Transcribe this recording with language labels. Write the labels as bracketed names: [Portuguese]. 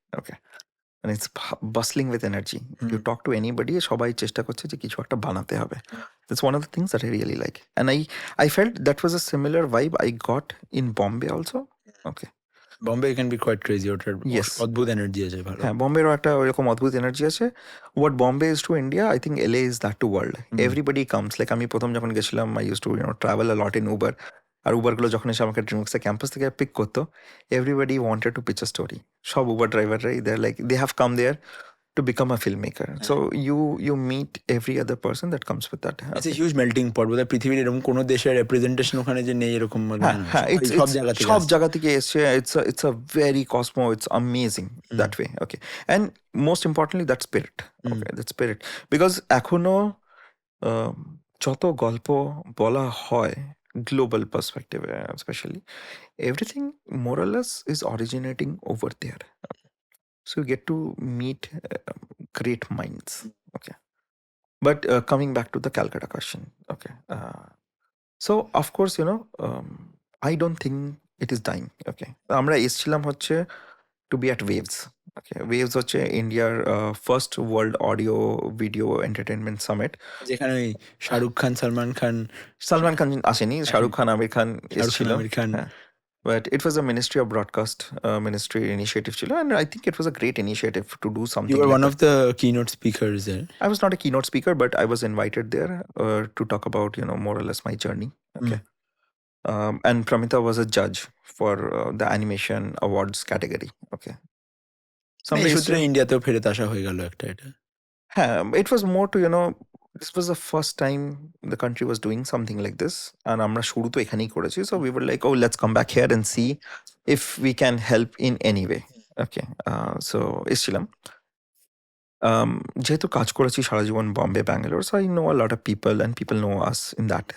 [English] Okay, and it's bustling with energy. You talk to anybody, [Bangla] সবাই চেষ্টা করছে যে কিছু একটা বানাতে হবে. [English] That's one of the things that I really like, and I felt that was a similar vibe I got in Bombay also. Okay, Bombay can be quite crazy, ওটার Yes. [Bangla] অদ্ভুত এনার্জি আছে, ভালো। হ্যাঁ, বম্বেরও একটা ওইরকম অদ্ভুত এনার্জি আছে। [English] What Bombay is to India, I think LA is that to world. Everybody comes, like [Bangla] আমি প্রথম যখন গেছিলাম [English] I use to travel a lot in Uber. [Bangla] আর উবারগুলো যখন এসে আমাকে ড্রিমওয়ার্কসের ক্যাম্পাস থেকে পিক করতো, [English] Everybody wanted to pitch a story. [Bangla] সব Uber ড্রাইভাররাই [English] They like they have come there to become a filmmaker. So you meet every other person that comes with that. It's a huge melting pot, [Bangla] বোধহয় পৃথিবীর এরকম কোনো দেশের representation ওখানে যে নেই এরকম মনে হয় না। হ্যাঁ, সব জায়গা থেকে সব আসছে। জায়গা থেকে এসছে। [English] It's a very cosmo, it's amazing that way. Okay, and most importantly that spirit. Okay, that spirit, because [Bangla] এখনো যত গল্প বলা হয় [English] Global perspective specially, everything more or less is originating over there. So you get to meet great minds. Okay, but coming back to the Calcutta question. Okay, so of course I don't think it is dying. [Bangla] Okay, আমরা এসেছিলাম হচ্ছে [English] to be at Waves. Okay, Waves হচ্ছে ইন্ডিয়ার first world audio video entertainment summit, [Bangla] যেখানে ওই শাহরুখ খান, সালমান খান আসেনি, শাহরুখ খান, আমির খান এসেছিল। Aamir Khan. [English] But it was a Ministry of Broadcast ministry initiative chilo, and I think it was a great initiative to do something. You were like one that. of the keynote speakers there. I was not a keynote speaker, but I was invited there to talk about more or less my journey. Okay, and Pramita was a judge for the animation awards category. Okay, [Bangla] এই সূত্রে ইন্ডিয়াতেও ফেরত আসা হয়ে গেল একটা এটা। [English] it was more to this was the first time the country was doing something like this, and [Bangla] আমরা শুরু তো এখানেই করেছি, [English] so we were like, oh, let's come back here and see if we can help in any way. [Bangla] Okay, so এসেছিলাম। যেহেতু কাজ করেছি সারা জীবন [English] Bombay, Bangalore, so I know a lot of people and people know us in that.